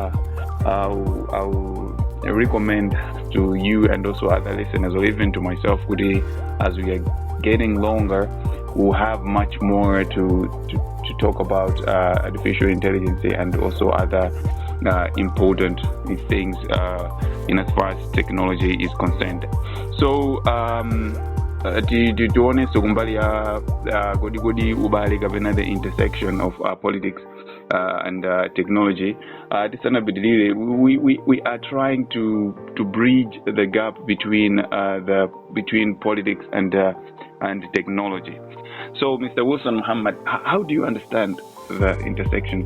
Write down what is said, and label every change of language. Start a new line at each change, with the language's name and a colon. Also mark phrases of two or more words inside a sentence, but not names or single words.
English: I'll recommend to you and also other listeners, or even to myself, as we are getting longer, we'll have much more to talk about artificial intelligence and also other important things in as far as technology is concerned. So
Nyanja: tione kumbali ya godi ubali kapena
English: the intersection of politics and technology. We are trying to bridge the gap between between politics and technology. So, Mr. Wilson Muhammad, how do you understand the intersection?